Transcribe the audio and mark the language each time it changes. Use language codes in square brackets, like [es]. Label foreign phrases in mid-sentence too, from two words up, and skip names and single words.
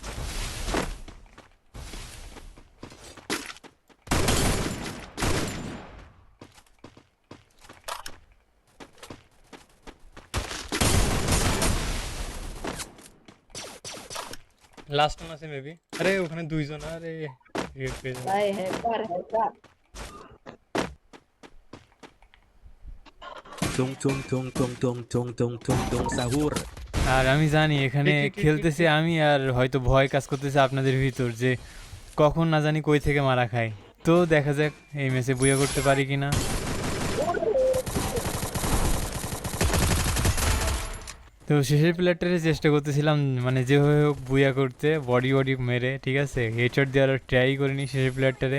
[en] last one [bn] আছে মেবি, আরে ওখানে দুইজন, আরে রিয়েট পেয়ে যাবে। ভাই হ্যাকার হ্যাকার [id] Tung tung tung tung tung tung tung tung tung sahur. [bn] আর আমি জানি এখানে ঠিক, ঠিক, ঠিক, খেলতেছি আমি, আর হয়তো ভয় কাজ করতেছে আপনাদের ভিতর যে কখন না জানি কই থেকে মারা খাই। তো দেখা যাক এই ম্যাচে বুয়া করতে পারি কিনা। তো শেষের প্লেয়ারটারে চেষ্টা করতেছিলাম মানে যেভাবে হোক বুয়া করতে, বডি বডি মেরে, ঠিক আছে, হেডশট দেওয়ার ট্রাই করিনি শেষের প্লেয়ারটারে।